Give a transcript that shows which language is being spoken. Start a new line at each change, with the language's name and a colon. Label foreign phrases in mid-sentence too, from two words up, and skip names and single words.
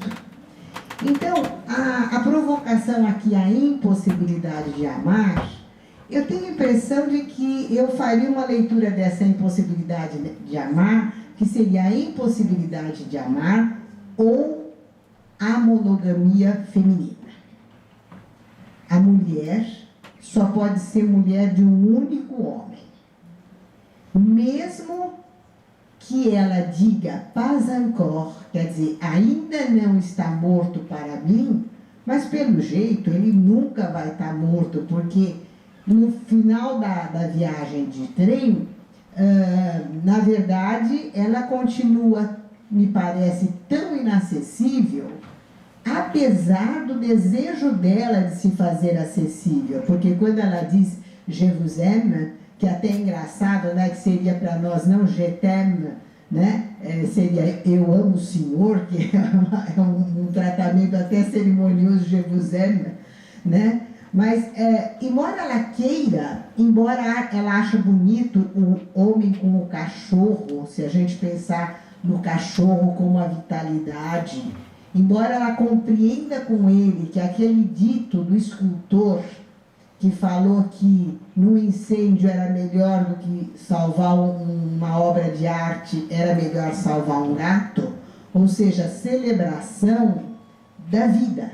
Portuguese: Então, a provocação aqui, a impossibilidade de amar, eu tenho a impressão de que eu faria uma leitura dessa impossibilidade de amar, que seria a impossibilidade de amar ou a monogamia feminina. A mulher só pode ser mulher de um único homem. Mesmo que ela diga
French: pas encore,
Portuguese: quer dizer, ainda não está morto para mim, mas pelo jeito ele nunca vai estar morto, porque no final da viagem de trem, na verdade, ela continua, me parece, tão inacessível, apesar do desejo dela de se fazer acessível, porque quando ela diz
French: je vous aime,
Portuguese: que até é engraçado, né, que seria para nós
French: não je t'aime,
Portuguese: né, seria eu amo o senhor, que é um tratamento até cerimonioso,
French: je vous aime,
Portuguese: né, mas embora ela queira, embora ela ache bonito o homem com o cachorro, se a gente pensar no cachorro como a vitalidade, embora ela compreenda com ele que aquele dito do escultor que falou que no incêndio era melhor do que salvar uma obra de arte, era melhor salvar um gato, ou seja, celebração da vida.